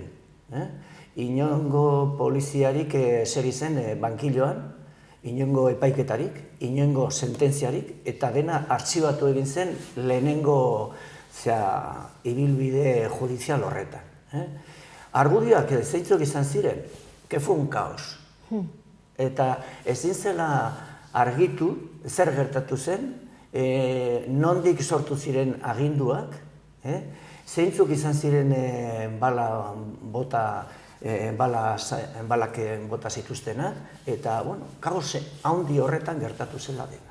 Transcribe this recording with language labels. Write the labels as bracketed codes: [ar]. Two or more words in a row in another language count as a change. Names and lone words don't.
[eu] Inongo poliziarik seri zen bankiloan, inongo epaiketarik, inongo sententziarik, eta dena artxibatu egin zen lehenengo ibilbide judizial horretan. Argudioak zeintzuk izan ziren, [es] que fue un caos. [eu] Eta ezin zela argitu zer gertatu zen, nondik sortu ziren aginduak, Zeintzuk izan ziren balak bota zituztenak, eta, kaos handi horretan gertatu zela dena.